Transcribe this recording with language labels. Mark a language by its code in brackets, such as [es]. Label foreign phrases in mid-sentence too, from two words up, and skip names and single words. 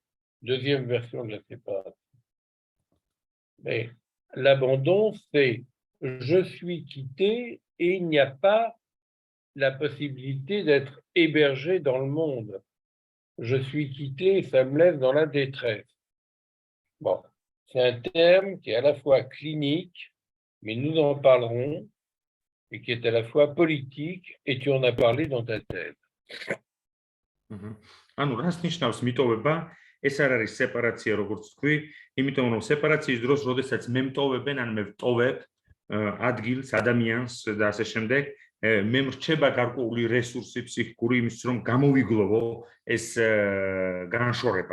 [fr] Deuxième version de la séparation. Mais l'abandon, c'est je suis quitté et il n'y a pas la possibilité d'être hébergé dans le monde. Je suis quitté et ça me laisse dans la détresse. Bon, c'est un terme qui est à la fois clinique, mais nous en parlerons, et qui est à la fois politique, et tu en as parlé dans ta thèse. [ka] ანუ რას ნიშნავს მიტოვება? ეს არ არის სეპარაცია, როგორც თქვი, იმიტომ რომ სეპარაციის დროს, როდესაც მე მტოვებენ, ან მე ვტოვებ ადგილს, ადამიანს და ასე შემდეგ, მე მრჩება გარკვეული რესურსი ფსიქიკური იმისთვის, რომ გამოვიგლოვო ეს განშორება.